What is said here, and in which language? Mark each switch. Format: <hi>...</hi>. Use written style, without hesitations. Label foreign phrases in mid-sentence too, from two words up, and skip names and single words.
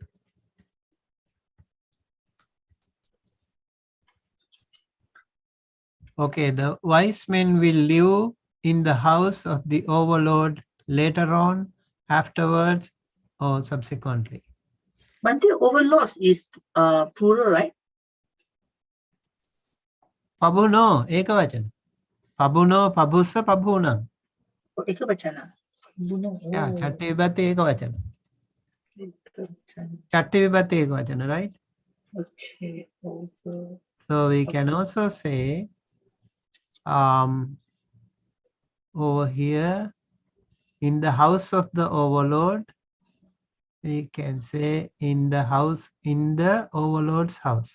<en>Okay, the wise men will live in the house of the overlord later on, afterwards, or subsequently. But the overlords is plural, right?</en> <pi>Pabhuno, ekavachana. Pabhuno, pabhusa, pabhunam.</pi> <en>Oh, ekavachana. No.</en> <pi>Yeah, chatti vibhati ekavachana. Ekavachana. Chatti vibhati ekavachana,</pi> <en>right? Okay. Over. So we can also say over here in the house of the overlord, we can say in the house, in the overlord's house.</en>